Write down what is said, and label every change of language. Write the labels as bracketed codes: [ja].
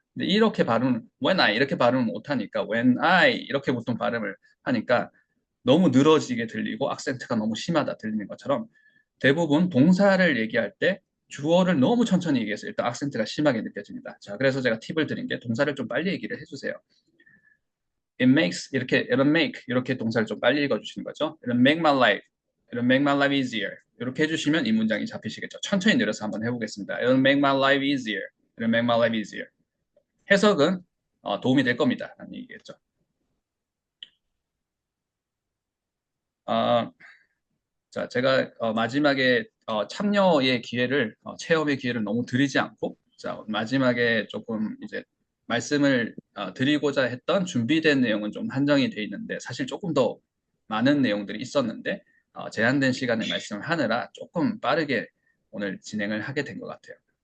[ko] 근데 이렇게 발음을 [en] when I [ko] 이렇게 발음을 못하니까 when I 이렇게 보통 발음을 하니까 너무 늘어지게 들리고 악센트가 너무 심하다 들리는 것처럼 대부분 동사를 얘기할 때 주어를 너무 천천히 얘기해서 일단 악센트가 심하게 느껴집니다. 자, 그래서 제가 팁을 드린 게 동사를 좀 빨리 얘기를 해주세요. [en] It makes it'll make [ko] 이렇게 동사를 좀 빨리 읽어주시는 거죠. [en] It'll make my life easier. [ko] 이렇게 해주시면 이 문장이 잡히시겠죠. 천천히 내려서 한번 해보겠습니다. [en] It'll make my life easier. It'll make my life easier. [ko] 해석은 도움이 될 겁니다. 라는 얘기겠죠. 자, 제가 마지막에 참여의 기회를 체험의 기회를 너무 드리지 않고 자, 마지막에 조금 이제 말씀을 드리고자 했던 준비된 내용은 좀 한정이 돼 있는데 사실 조금 더 많은 내용들이 있었는데 제한된 시간에 말씀을 하느라 조금 빠르게 오늘 진행을 하게 된 것 같아요.